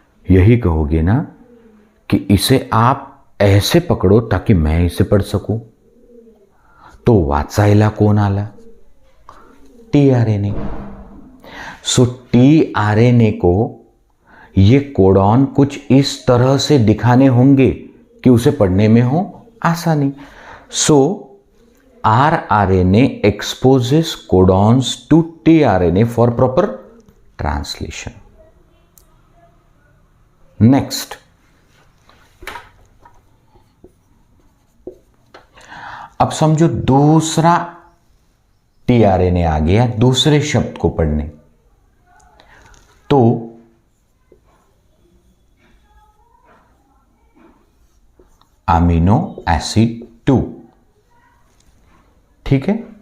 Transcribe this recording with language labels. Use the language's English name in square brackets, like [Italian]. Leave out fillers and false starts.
[Hindi] यही कहोगे ना कि इसे आप ऐसे पकड़ो ताकि मैं इसे पढ़ सकूं। [Marathi] तो वाचायला कोण आला? टीआरएनए। [Hindi] सो टीआरएनए को ये कोडॉन कुछ इस तरह से दिखाने होंगे कि उसे पढ़ने में हो आसानी। [English] So rRNA exposes codons to tRNA for proper translation. [Hindi] Next, अब समझो दूसरा टीआरएनए आ गया दूसरे शब्द को पढ़ने, तो अमीनो एसिड 2, ठीक है।